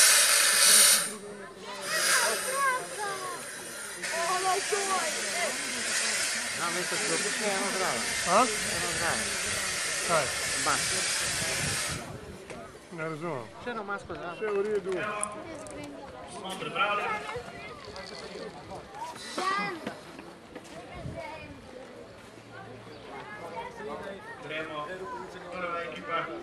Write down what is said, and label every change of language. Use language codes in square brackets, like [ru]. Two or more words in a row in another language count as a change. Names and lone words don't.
[it] No, messo che lo buchiamo bravo. Ah? Sono bravo. Dai, Basta. [sl] ne razumem. Še eno masko zraven. Vse v redu. smo pripravljeni. Gremo, prva ekipa.